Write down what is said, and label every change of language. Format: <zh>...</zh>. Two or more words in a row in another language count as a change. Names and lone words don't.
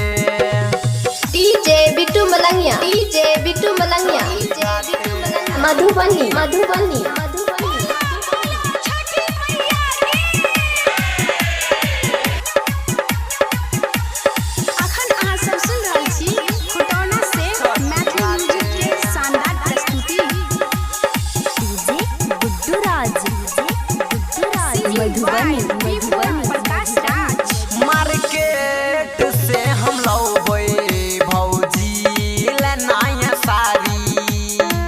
<mai>डीजे बिट्टू मलंगिया, डीजे बिट्टू मलंगिया, मधुबनी मधुबनी। अखन अहाँ सब सुन रहल छी फुटौना से मैथिली म्यूजिक के शानदार प्रस्तुति। डीजे गुड्डू राज मधुबनी मधुबनी। प्रकाश राज। मार्केट से हम लौबै भौजी ले नया साड़ी।</mai>